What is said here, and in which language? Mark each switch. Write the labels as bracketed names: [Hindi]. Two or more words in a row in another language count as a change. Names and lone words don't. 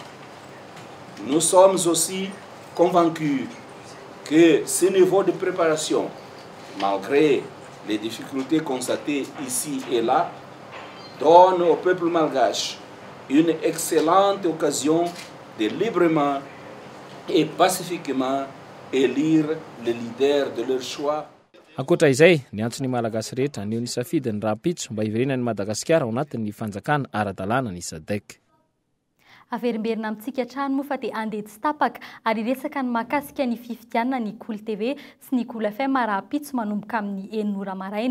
[French] Nous sommes aussi convaincus que ce niveau de préparation, malgré les difficultés constatées ici et là, donne au peuple malgache une excellente occasion de librement et pacifiquement élire le leader de leur choix. [Malagasy] Ankoatra izay, ny antsony malagasy rehetra ny nisafidiny rahampitso mba hiverenany Madagasikara ao anatin'ny fanjakana ara-dalàna ny SADC. Averimberina amintsika trano moa fa dia andeha tsy tapaka ary resaka ny mahakasika ny fifidianana ny Cool TV sy ny Cool FM rahampitso manomboka amin'ny 9 maraina.